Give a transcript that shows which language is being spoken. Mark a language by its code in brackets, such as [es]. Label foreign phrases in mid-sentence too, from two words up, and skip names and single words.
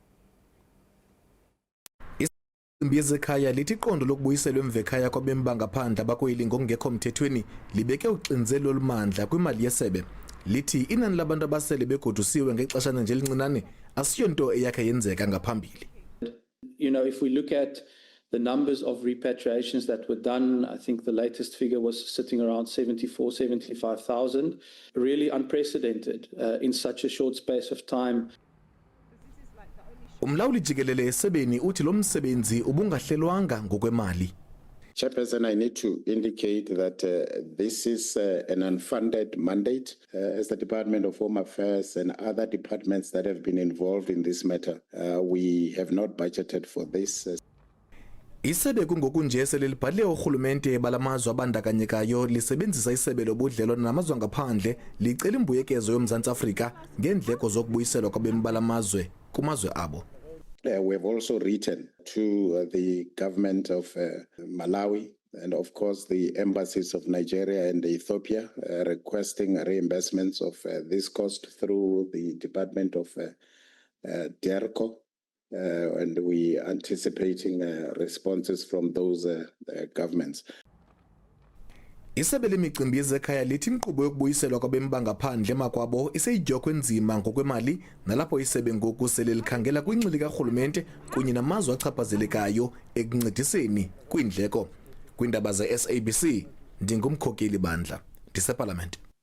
[xh] Imbi yezekhaya lithi iqondo lokubuyiselwa emvekhaya kwabemi bangaphandle abakweli ngokungekho mthethweni libeke uxinzelelo olumandla kwimali yesebe. Lithi inani labantu abasele begodusiwe ngexeshana nje elincinane asiyonto eyakhe yenzeka ngaphambili. [en] You know, if we look at the numbers of repatriations that were done, I think the latest figure was sitting around 75,000, really unprecedented in such a short space of time. [xh] Umlawuli jikelele esebeni uthi lo msebenzi ubungahlelwanga ngokwemali. [en] Chairperson, I need to indicate that this is an unfunded mandate as the Department of Home Affairs and other departments that have been involved in this matter. We have not budgeted for this. [xh] Isebe kungokunje selibhale urhulumente balamazwe abandakanyekayo lisebenzisa isebe lobudlelwane namazwe angaphandle licela imbuyekezo yoMzantsi Afrika ngeendleko zokubuyiselwa kwabemi balamazwe kumazwe abo. [en] We have also written to the government of Malawi and of course the embassies of Nigeria and Ethiopia requesting reimbursements of this cost through the Department of DERCO. And we are anticipating responses from those governments. [xh] Isebe lemicimbi yezekhaya lithi inkqubo yokubuyiselwa kwabemi bangaphandle emakwabo iseyidyokwe enzima ngokwemali nalapho isebe ngoku sele likhangela kwingxili karhulumente kunye namazwe achaphazelekayo ekuncediseni kwiindleko. Kwindaba ze-SABC ndingumkhokeli bandla ndiseParlament.